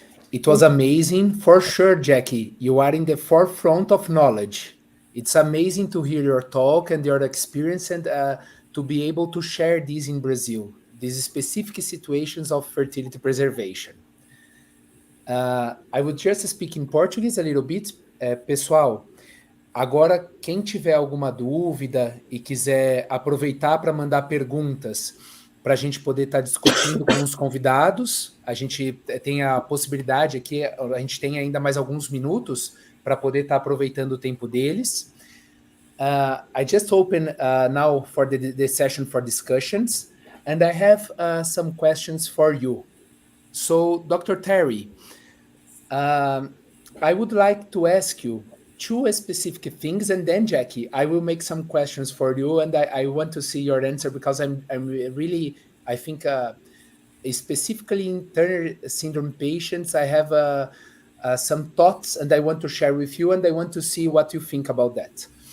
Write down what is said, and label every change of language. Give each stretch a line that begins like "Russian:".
English: It was amazing. For sure, Jackie, you are in the forefront of knowledge. It's amazing to hear your talk and your experience and to be able to share this in Brazil, these specific situations of fertility preservation. I would just speak in Portuguese a little bit.
Portuguese: Pessoal, Agora, quem tiver alguma dúvida e quiser aproveitar para mandar perguntas para a gente poder estar discutindo com os convidados, a gente tem a possibilidade aqui, a gente tem ainda mais alguns minutos para poder estar aproveitando o tempo deles.
English: I just open now for the session for discussions, and I have some questions for you. So, Dr. Terri, I would like to ask you two specific things, and then Jackie, I will make some questions for you, and I want to see your answer because I'm really, I think, specifically in Turner syndrome patients, I have some thoughts, and I want to share with you, and I want to see what you think about that.